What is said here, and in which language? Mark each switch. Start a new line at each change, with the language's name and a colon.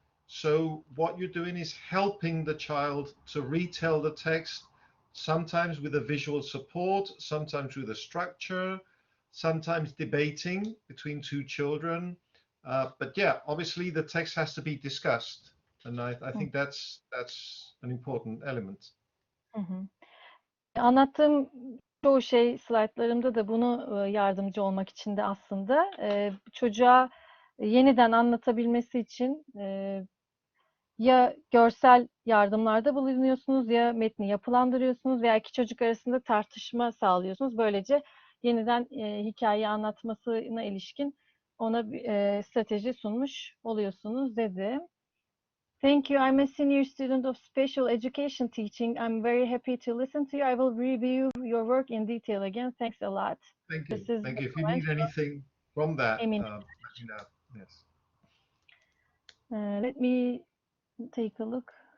English: So what you're doing is helping the child to retell the text, sometimes with a visual support, sometimes with a structure, sometimes debating between two children. But yeah, obviously the text has to be discussed. And I think that's an important element. Hı hı.
Turkish: Anlattığım çoğu şey slaytlarımda da bunu yardımcı olmak için de aslında çocuğa yeniden anlatabilmesi için ya görsel yardımlarda bulunuyorsunuz ya metni yapılandırıyorsunuz veya iki çocuk arasında tartışma sağlıyorsunuz. Böylece yeniden hikayeyi anlatmasına ilişkin ona strateji sunmuş oluyorsunuz dedi.
English: Thank you. I'm a senior student of special education teaching. I'm very happy to listen to you. I will review your work in detail again. Thanks a lot. Thank you. This is Thank you. If you need anything from that, Emin. let me know. Yes. Let me take a look.